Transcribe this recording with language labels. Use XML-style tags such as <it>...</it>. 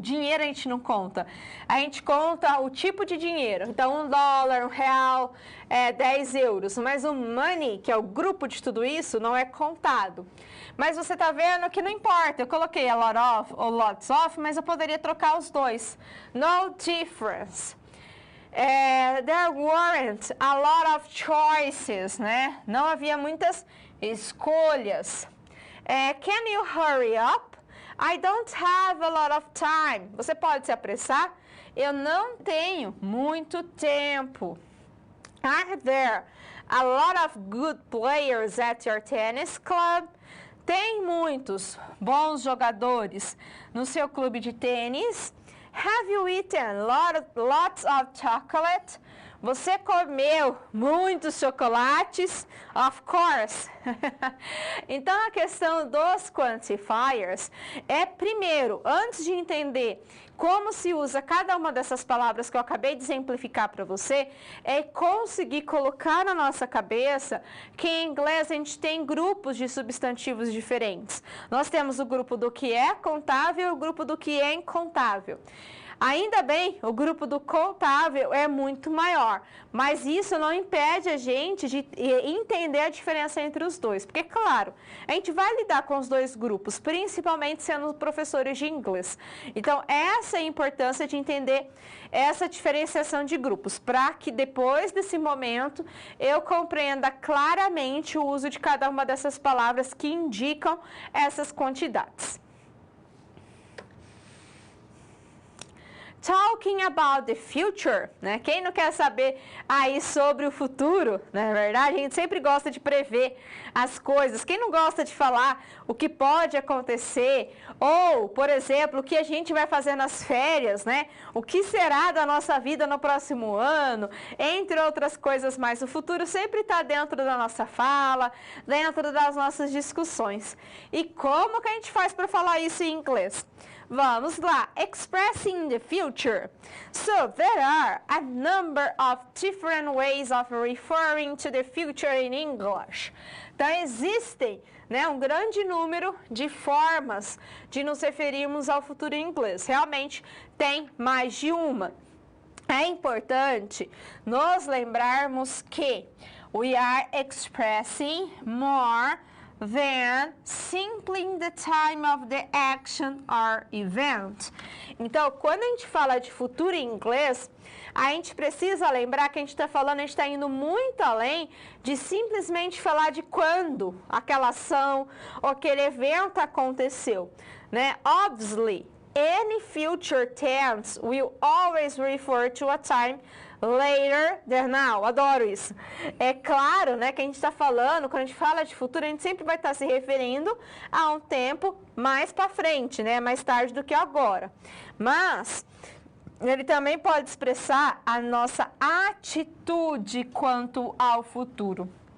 <pt>Dinheiro a gente não conta. A gente conta o tipo de dinheiro. Então, $1, R$1, 10 euros. Mas o money, que é o grupo de tudo isso, não é contado. Mas você está vendo que não importa. Eu coloquei a lot of ou lots of, mas eu poderia trocar os dois.</pt> <en>No difference. There weren't a lot of choices, né?</en> <pt>Não havia muitas escolhas.</pt> <en>Can you hurry up? I don't have a lot of time.</en> <pt>Você pode se apressar? Eu não tenho muito tempo.</pt> <en>Are there a lot of good players at your tennis club?</en> <pt>Tem muitos bons jogadores no seu clube de tênis?</pt> <en>Have you eaten lots of chocolate?</en> <pt>Você comeu muitos chocolates?</pt> <en>Of course.</en> <pt>Então, a questão dos quantifiers é, primeiro, antes de entender como se usa cada uma dessas palavras que eu acabei de exemplificar para você, é conseguir colocar na nossa cabeça que em inglês a gente tem grupos de substantivos diferentes. Nós temos o grupo do que é contável e o grupo do que é incontável. Ainda bem, o grupo do contável é muito maior, mas isso não impede a gente de entender a diferença entre os dois, porque, claro, a gente vai lidar com os dois grupos, principalmente sendo professores de inglês. Então, essa é a importância de entender essa diferenciação de grupos, para que depois desse momento eu compreenda claramente o uso de cada uma dessas palavras que indicam essas quantidades.</pt> <en>Talking about the future, né?</en> <pt>Quem não quer saber aí sobre o futuro, não é verdade? A gente sempre gosta de prever as coisas. Quem não gosta de falar o que pode acontecer? Ou, por exemplo, o que a gente vai fazer nas férias, né? O que será da nossa vida no próximo ano? Entre outras coisas mais. O futuro sempre está dentro da nossa fala, dentro das nossas discussões. E como que a gente faz para falar isso em inglês? Vamos lá,</pt> <en>expressing the future. So, there are a number of different ways of referring to the future in English.</en> <pt>Então, existem, né, um grande número de formas de nos referirmos ao futuro em inglês. Realmente, tem mais de uma. É importante nos lembrarmos que</pt> <en>we are expressing more than simply in the time of the action or event.</en> <pt>Então, quando a gente fala de futuro em inglês, a gente precisa lembrar que a gente está falando, a gente está indo muito além de simplesmente falar de quando aquela ação ou aquele evento aconteceu, né?</pt> <en>Obviously, any future tense will always refer to a time later than now.</en> <pt>Adoro isso. É claro, né, que a gente está falando, quando a gente fala de futuro, a gente sempre vai estar se referindo a um tempo mais para frente, né, mais tarde do que agora. Mas ele também pode expressar a nossa atitude quanto ao futuro.</pt>